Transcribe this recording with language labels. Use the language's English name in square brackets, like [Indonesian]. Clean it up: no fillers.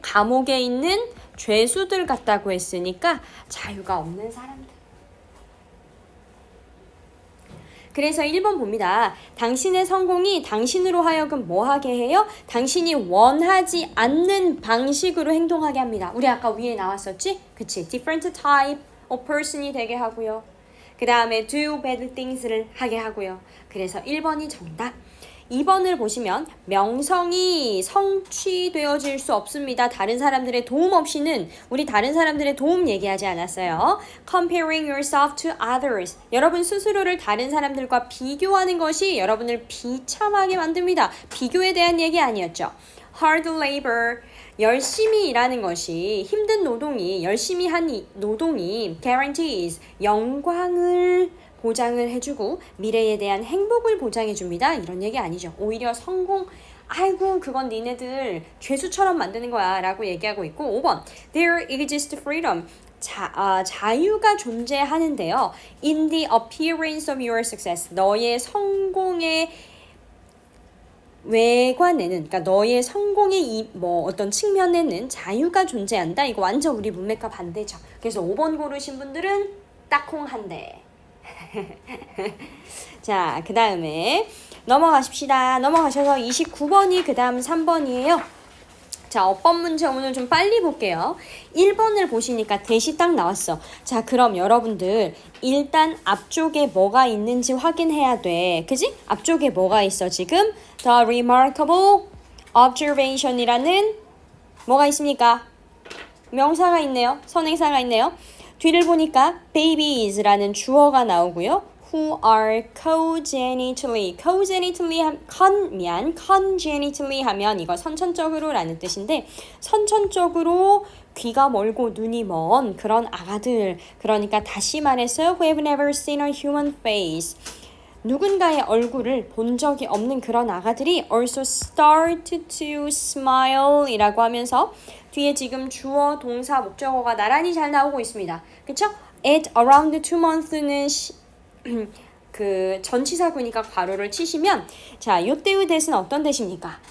[Korean] 감옥에 있는 죄수들 같다고 했으니까 자유가 없는 사람들. 그래서 1번 봅니다. 당신의 성공이 당신으로 하여금 뭐 하게 해요? 당신이 원하지 않는 방식으로 행동하게 합니다. 우리 아까 위에 나왔었지? 그치? [English] different type of person이 [Korean] 되게 하고요. 그 다음에 [English] do bad things [Korean] 를 하게 하고요. 그래서 1번이 정답. 2번을 보시면 명성이 성취되어질 수 없습니다. 다른 사람들의 도움 없이는. 우리 다른 사람들의 도움 얘기하지 않았어요. [English] Comparing yourself to others. [Korean] 여러분 스스로를 다른 사람들과 비교하는 것이 여러분을 비참하게 만듭니다. 비교에 대한 얘기 아니었죠. [English] Hard labor. [Korean] 열심히 일하는 것이, 힘든 노동이, 열심히 한 노동이 guarantees. 영광을 보장을 해주고 미래에 대한 행복을 보장해줍니다. 이런 얘기 아니죠. 오히려 성공, 아이고 그건 니네들 죄수처럼 만드는 거야 라고 얘기하고 있고 5번 [English] There exists freedom. [Korean] 자유가 존재하는데요. [English] In the appearance of your success. [Korean] 너의 성공의 외관에는, 그러니까 너의 성공의 어떤 측면에는 자유가 존재한다. 이거 완전 우리 문맥과 반대죠. 그래서 5번 고르신 분들은 딱콩 한 대. 자, 그 다음에 넘어가십시다. 넘어가셔서 29번이 그 다음 3번이에요. 자, 어법 문제 오늘 좀 빨리 볼게요. 1번을 보시니까 대시 딱 나왔어. 자, 그럼 여러분들 일단 앞쪽에 뭐가 있는지 확인해야 돼. 그지? 앞쪽에 뭐가 있어 지금? [English] The remarkable observation [Korean] 이라는 뭐가 있습니까? 명사가 있네요. 선행사가 있네요. 뒤를 보니까 babies라는 주어가 나오고요. [English] Who are congenitally [Korean] 하면 이거 선천적으로 라는 뜻인데 선천적으로 귀가 멀고 눈이 먼 그런 아가들. 그러니까 다시 말해서 [English] who have never seen a human face. [Korean] 누군가의 얼굴을 본 적이 없는 그런 아가들이 [English] also start to smile [Korean] 이라고 하면서 뒤에 지금 주어, 동사, 목적어가 나란히 잘 나오고 있습니다. 그쵸? [English] At around 2 months [Korean] 는 그 전치사구니까 괄호를 치시면 자, 요때의 대신 어떤 대십니까?